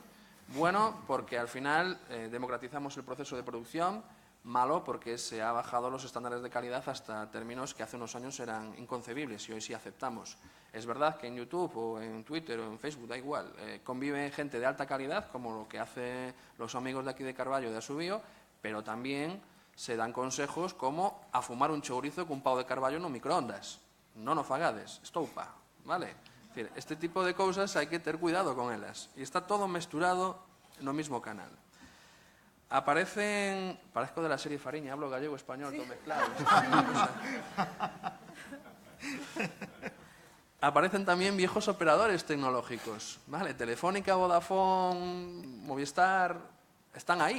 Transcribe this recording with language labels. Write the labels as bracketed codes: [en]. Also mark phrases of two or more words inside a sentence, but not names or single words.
[es] Bueno porque al final democratizamos el proceso de producción, malo porque se ha bajado los estándares de calidad hasta términos que hace unos años eran inconcebibles y hoy sí aceptamos. Es verdad que en YouTube o en Twitter o en Facebook, da igual, convive gente de alta calidad, como lo que hacen los amigos de aquí de Carballo, de Asubío, pero también se dan consejos como a fumar un [gl] chourizo con un pau de carballo no microondas. No fagades, estoupa, ¿vale? [es] Es decir, [gl] este tipo de cousas hai que ter cuidado con elas. E está todo mesturado no mismo canal. Aparecen... [es] Parezco de la serie Fariña, hablo gallego, español, todo mezclado. Aparecen también viejos operadores tecnológicos, ¿vale? Telefónica, Vodafone, Movistar, están ahí.